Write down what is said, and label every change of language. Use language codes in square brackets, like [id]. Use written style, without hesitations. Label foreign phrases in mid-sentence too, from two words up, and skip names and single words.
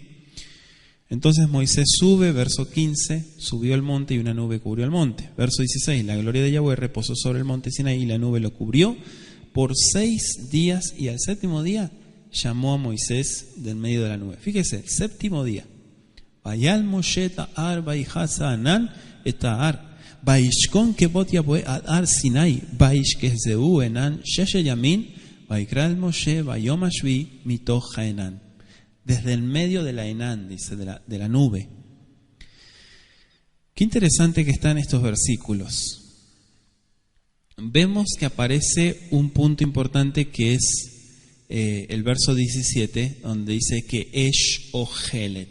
[es] Entonces Moisés sube, verso 15, subió al monte y una nube cubrió el monte. Verso 16, la gloria de Yahweh reposó sobre el monte Sinaí y la nube lo cubrió por 6 días y al 7º día llamó a Moisés del medio de la nube. Fíjese, el 7º día. [he] ויעל משה ההר ויכס ענן את ההר וישכן כבוד יהוה הר סיני ויכסהו ענן ששת ימים ויקרא משה ביום השביעי מתוך הענן. [es] Desde el medio de la Enán, dice, de la nube. Qué interesante que están estos versículos. Vemos que aparece un punto importante que es el verso 17, donde dice que [he] אש אכלת.